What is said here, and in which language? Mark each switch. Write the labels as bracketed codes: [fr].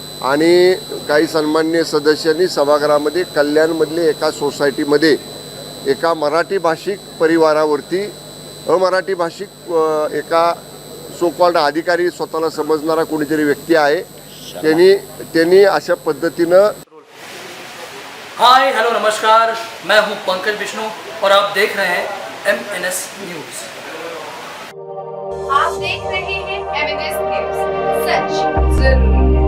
[mr] आणि काही सन्माननीय सदस्यांनी सभागृहामध्ये कल्याणमधले एका सोसायटीमध्ये एका मराठी भाषिक परिवारावरती अमराठी भाषिक एका सो कॉल्ड अधिकारी स्वतःला समजणारा कोणीतरी व्यक्ती आहे, त्यांनी अशा पद्धतीनं. [hi] हाय हेलो नमस्कार, मैं हूं पंकज विष्णु और आप देख रहे हैं MNS न्यूज. आप देख रहे हैं MNS न्यूज, सच जरूरी